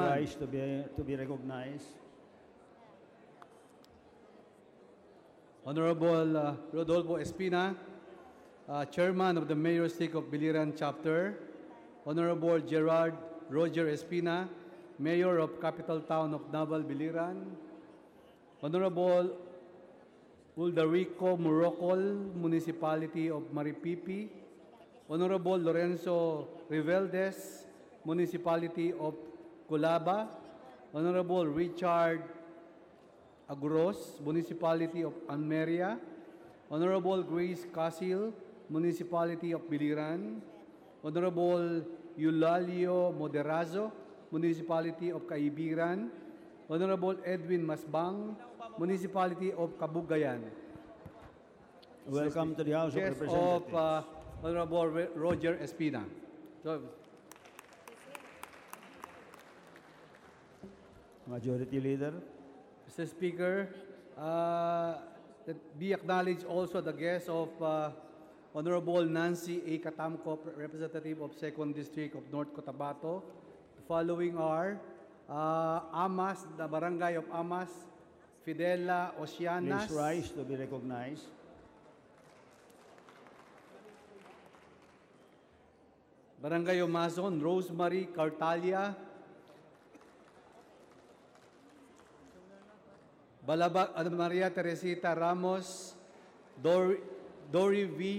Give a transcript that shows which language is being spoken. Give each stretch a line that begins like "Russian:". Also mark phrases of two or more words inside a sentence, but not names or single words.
English: rise to be recognized. Honorable Rodolfo Espina, Chairman of the Mayor's League of Biliran Chapter, Honorable Gerard Roger Espina, Mayor of Capital Town of Naval, Biliran, Honorable Uldarico Morocol, Municipality of Maripipi, Honorable Lorenzo Riveldes, Municipality of Colaba, Honorable Richard Aguros, Municipality of Almeria, Honorable Grace Casil, Municipality of Biliran, Honorable Eulalio Moderazo, Municipality of Caibiran, Honorable Edwin Masbang, Municipality of Kabugayan. Welcome to the House of Guest Representatives. of Honorable Roger Espina. So, Majority Leader, Mr. Speaker, that be acknowledged also the guests of Honorable Nancy A. Katamko, Representative of 2nd District of North Cotabato. The following are Amas, the Barangay of Amas, Fidela Oceanas, please rise to be recognized. Barangay Omazon, Rosemary Cartalia, Balabag, Maria Teresita Ramos, Dory V.